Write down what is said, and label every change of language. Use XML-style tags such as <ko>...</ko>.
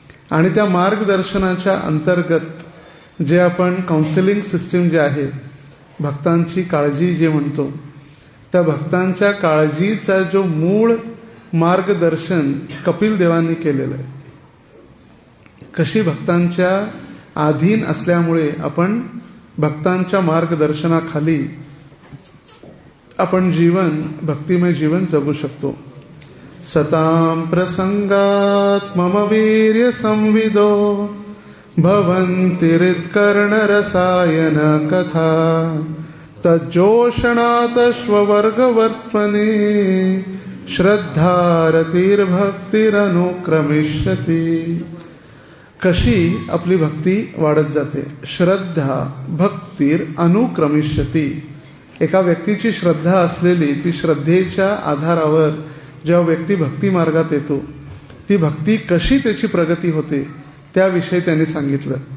<mr>आणि त्या मार्गदर्शनाच्या अंतर्गत जे आपण काउन्सिलिंग सिस्टीम जे आहे, भक्तांची काळजी जे म्हणतो, त्या भक्तांच्या काळजीचा जो मूळ मार्गदर्शन कपिल देवांनी केलेलं आहे. कशी भक्तांच्या अधीन असल्यामुळे आपण भक्तांच्या मार्गदर्शनाखाली आपण भक्तिमय जीवन जगू शकतो.</mr> <sa>सतां प्रसंगात मम वीर्य संविदो भवन्ति हृत्कर्ण रसायन कथा तज्जोषणात श्ववर्गवर्त्मने श्रद्धारतिर्भक्तिरनुक्रमिष्यति.</sa> <mr>कशी आपली भक्ती वाढत जाते.</mr> <sa>श्रद्धा भक्तीर अनुक्रमिष्यति.</sa> <mr>एका व्यक्तीची श्रद्धा असलेली ती श्रद्धेच्या आधारावर जेव्हा व्यक्ती भक्ती मार्गात येतो, ती भक्ती कशी त्याची प्रगती होते त्याविषयी त्यांनी सांगितलं.</mr>